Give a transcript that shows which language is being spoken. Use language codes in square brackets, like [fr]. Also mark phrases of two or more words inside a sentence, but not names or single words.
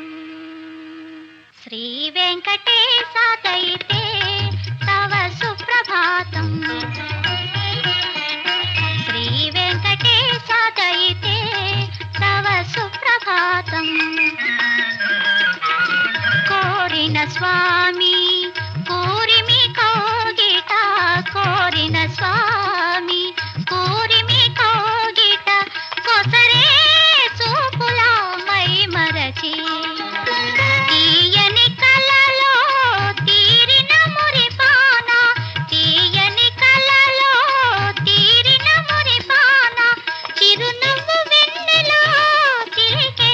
[sa] श्री वेंकटेश दयिते तव सुप्रभातम् श्री वेंकटेश दयिते तव सुप्रभातम् [te] కోరిన స్వామి పూరిమి కౌగిట కోరిన స్వామి పూరిమి కౌగిట కోసరే చూపులా మై మరచి తీయని కలలో తీరిన మురిపాన తీయని కలలో తీరిన మురిపాన చిరునవ్వు వెన్నెలా చిలికే